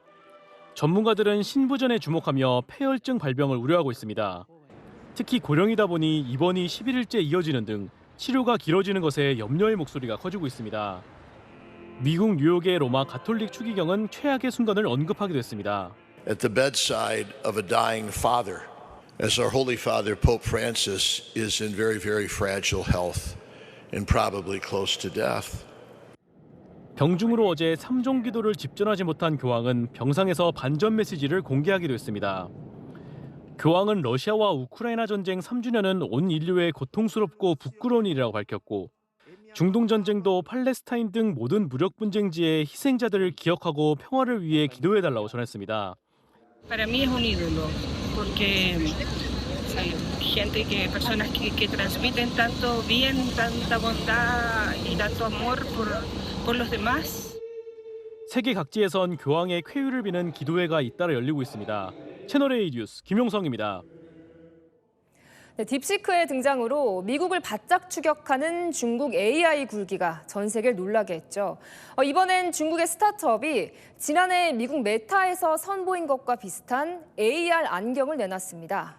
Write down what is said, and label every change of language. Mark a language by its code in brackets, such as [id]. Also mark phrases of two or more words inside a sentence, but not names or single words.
[ko] 전문가들은 신부전에 주목하며 폐혈증 발병을 우려하고 있습니다. 특히 고령이다 보니 입원이 11일째 이어지는 등 치료가 길어지는 것에 염려의 목소리가 커지고 있습니다. 미국 뉴욕의 로마 가톨릭 추기경은 최악의 순간을 언급하기도 했습니다. [en] At the bedside of a dying father, as our Holy Father Pope Francis is in very, very fragile health and probably close to death. [ko] 병중으로 어제 3종 기도를 집전하지 못한 교황은 병상에서 반전 메시지를 공개하기도 했습니다. 교황은 러시아와 우크라이나 전쟁 3주년은 온 인류의 고통스럽고 부끄러운 일이라고 밝혔고 중동 전쟁도 팔레스타인 등 모든 무력 분쟁지의 희생자들을 기억하고 평화를 위해 기도해달라고 전했습니다. [es] Para mí es un ídolo porque gente que personas que transmiten tanto bien, tanta bondad y tanto amor por los demás. [ko] 세계 각지에선 교황의 쾌유를 비는 기도회가 잇따라 열리고 있습니다. 채널A 뉴스 김용성입니다. 네, 딥시크의 등장으로 미국을 바짝 추격하는 중국 AI 굴기가 전 세계를 놀라게 했죠. 이번엔 중국의 스타트업이 지난해 미국 메타에서 선보인 것과 비슷한 AR 안경을 내놨습니다.